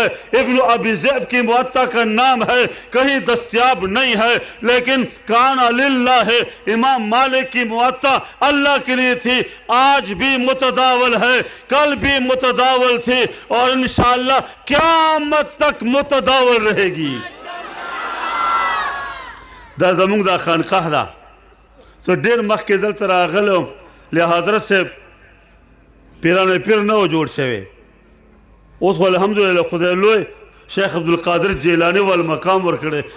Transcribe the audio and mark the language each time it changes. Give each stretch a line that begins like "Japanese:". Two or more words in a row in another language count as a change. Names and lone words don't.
Urdu: ابن ابی ذئب کی موطا کا نام ہے کہیں دستیاب نہیں ہے لیکن
Arabic: کان للہ
Urdu: ہے. امام مالک کی موطا اللہ کے لیے تھی آج بھی متداول ہے کل بھی متداول تھی اور انشاءاللہ قیامت تک متداول رہے گی.
Pashto: دا زمونږ دا خانقاه ده څه ډېر مخکې دلته راغلی له حضرت صاحب پیران پیر نه و جوړ شوی. اوس خو الحمدلله خدای لوی شیخ عبدالقادر جیلانی ول مقام ورکړی.